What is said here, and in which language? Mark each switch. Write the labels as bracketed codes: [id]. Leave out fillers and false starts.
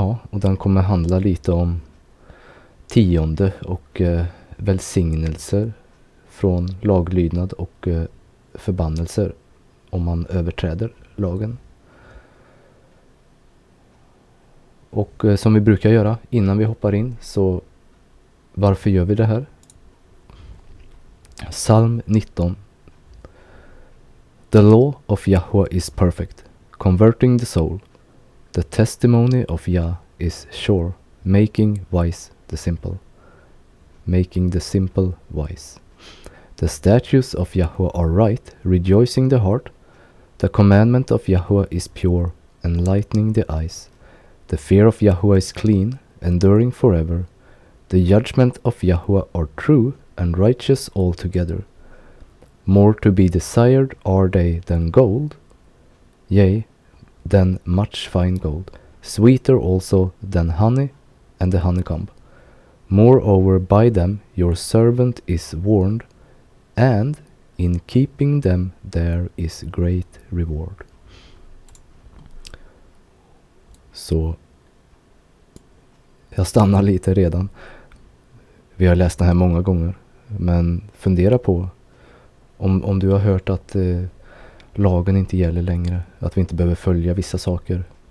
[sv] Och den kommer handla lite om tionde och välsignelser från laglydnad och förbannelser om man överträder lagen. Och som vi brukar göra innan vi hoppar in, så varför gör vi det här? Psalm 19. [en] The law of Yahweh is perfect, converting the soul. The testimony of Yah is sure, making wise the simple. Making the simple wise. The statutes of Yahweh are right, rejoicing the heart. The commandment of Yahweh is pure, enlightening the eyes. The fear of Yahweh is clean, enduring forever. The judgment of Yahweh are true and righteous altogether. More to be desired are they than gold, yea, than much fine gold. Sweeter also than honey and the honeycomb. Moreover, by them your servant is warned, and in keeping them there is great reward. [sv] Så jag stannar lite redan. Vi har läst den här många gånger, men fundera på om du har hört att lagen inte gäller längre, att vi inte behöver följa vissa saker.